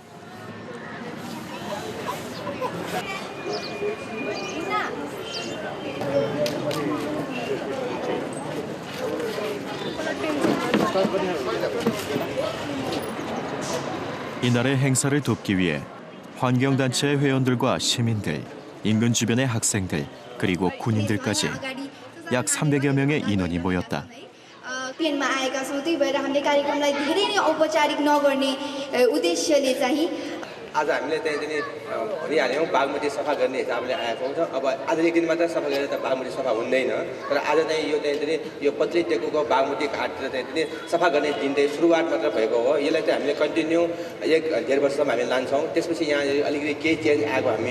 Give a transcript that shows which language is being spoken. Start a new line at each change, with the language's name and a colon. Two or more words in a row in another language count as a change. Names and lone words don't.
Korean: 이날의 행사를 돕기 위해 환경단체의 회원들과 시민들, 인근 주변의 학생들, 그리고 군인들까지 약 300여 명의 인원이 모였다.
Nepali: पेनमा आएका छौँ त्यही भएर हामीले कार्यक्रमलाई धेरै नै औपचारिक नगर्ने उद्देश्यले चाहिँ आज हामीले त्यही भनिहाल्यौँ बागमती सफा गर्ने हिसाबले आएका छौँ अब आज एक दिन मात्र सफा गरेर त बागमती सफा हुँदैन तर आज चाहिँ यो चाहिँ यो पत्ली टेकुको बागमती घाटतिर चाहिँ सफा गर्ने दिन चाहिँ सुरुवात मात्र भएको हो यसलाई चाहिँ हामीले कन्टिन्यू 1.5 वर्षसम्म हामी लान्छौँ त्यसपछि यहाँ अलिकति केही चेन्ज आएको हामी